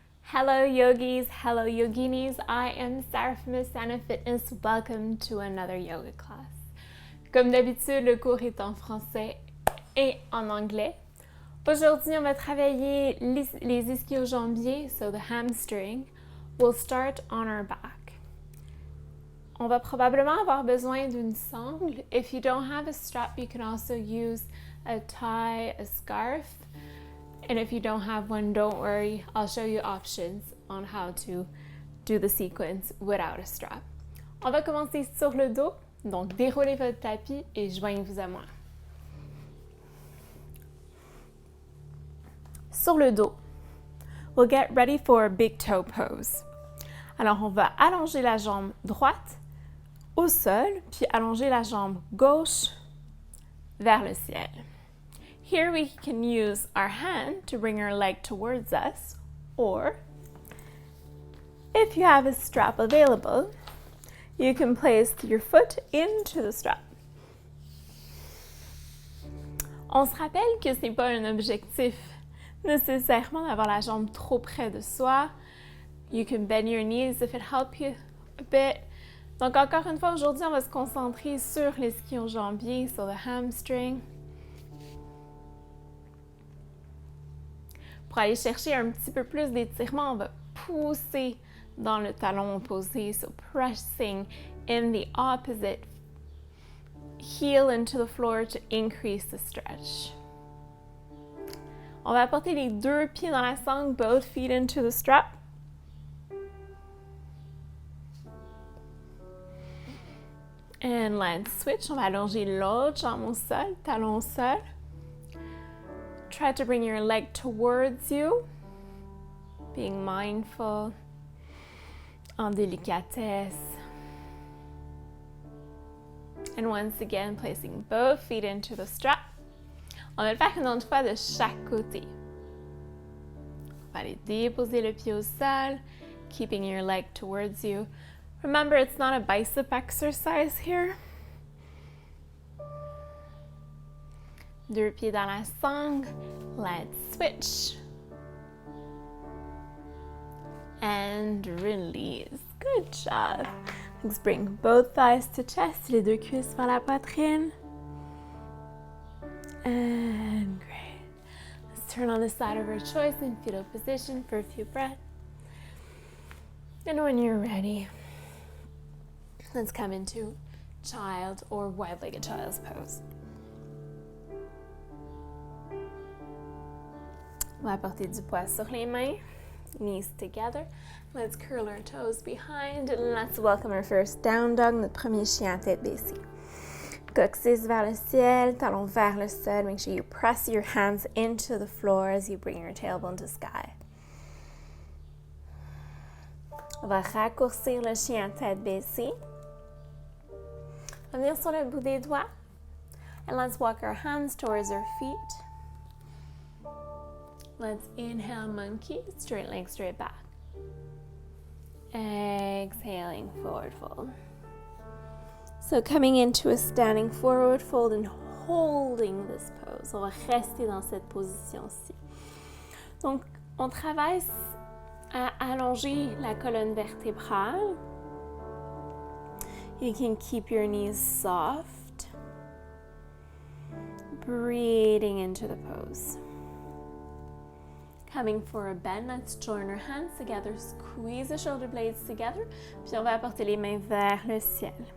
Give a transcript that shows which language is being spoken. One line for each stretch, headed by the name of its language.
English: Hello yogis, hello yoginis, I am Sarah from Asana Fitness. Welcome to another yoga class.
French: Comme d'habitude, le cours est en français et en anglais. Aujourd'hui, on va travailler les ischio-jambiers,
English: so the hamstring. We'll start on our back.
French: On va probablement avoir besoin d'une sangle.
English: If you don't have a strap, you can also use a tie, a scarf. And if you don't have one, don't worry. I'll show you options on how to do the sequence without a strap.
French: On va commencer sur le dos. Donc, déroulez votre tapis et joignez-vous à moi. Sur le dos,
English: we'll get ready for a big toe pose.
French: Alors, on va allonger la jambe droite au sol, puis allonger la jambe gauche vers le ciel.
English: Here we can use our hand to bring our leg towards us, or if you have a strap available, you can place your foot into the strap.
French: On se rappelle que ce n'est pas un objectif nécessairement d'avoir la jambe trop près de soi.
English: You can bend your knees if it helps you a bit.
French: Donc encore une fois, aujourd'hui, on va se concentrer sur l'ischio-jambier, sur le hamstring. Pour aller chercher un petit peu plus d'étirement, on va pousser dans le talon opposé,
English: so pressing in the opposite heel into the floor to increase the stretch.
French: On va porter les deux pieds dans la sangle,
English: both feet into the strap. And let's switch.
French: On va allonger l'autre jambe au sol, talon au sol.
English: Try to bring your leg towards you, being mindful,
French: en délicatesse.
English: And once again, placing both feet into the strap.
French: On va le faire une autre fois de chaque côté. On va aller déposer le pied au sol,
English: keeping your leg towards you. Remember, it's not a bicep exercise here.
French: Deux pieds dans la sangle.
English: Let's switch. And release. Good job. Let's bring both thighs to chest.
French: Les deux cuisses vers la poitrine.
English: And great. Let's turn on the side of our choice in fetal position for a few breaths. And when you're ready, let's come into child or wide-legged child's pose.
French: On va porter du poids sur les mains,
English: knees together. Let's curl our toes behind and let's welcome our first down dog,
French: notre premier chien à tête baissée. Coccyx vers le ciel, talon vers le sol.
English: Make sure you press your hands into the floor as you bring your tailbone to sky.
French: On va raccourcir le chien à tête baissée. On va venir sur le bout des doigts.
English: And let's walk our hands towards our feet. Let's inhale, monkey, straight leg, straight back. Exhaling, forward fold. So coming into a standing forward fold and holding this pose.
French: On va rester dans cette position-ci. Donc, on travaille à allonger la colonne vertébrale.
English: You can keep your knees soft. Breathing into the pose. Coming for a bend, let's join our hands together, squeeze the shoulder blades together,
French: puis on va apporter les mains vers le ciel.